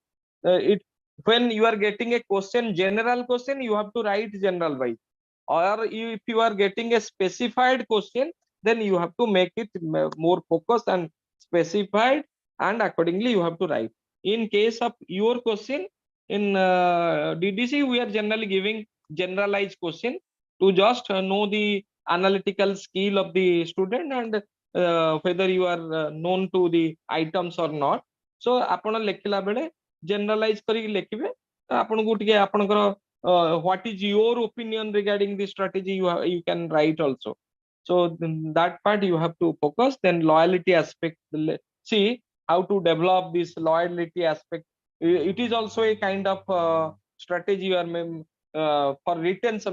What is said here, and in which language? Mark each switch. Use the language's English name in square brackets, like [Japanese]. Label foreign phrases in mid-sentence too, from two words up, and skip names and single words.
[English] It When you are getting a question, general question, you have to write general wise, or if you are getting a specified question, then you have to make it more focused and specified, and accordingly you have to write. In case of your question in DDC, we are generally giving generalized question to just know the analytical skill of the student, and whether you are known to the items or not. So [Odia] ଆପଣ ଲେଖିଲା ବେଳେ generalize କରିକି ଲେଖିବେ, ଆପଣଙ୍କୁ ଟିକେ ଆପଣଙ୍କର [English] what is your opinion regarding the strategy, you can write also. So that part you have to focus. Then loyalty aspect, see how to develop this loyalty aspect. It is also a kind of strategy you are for retention.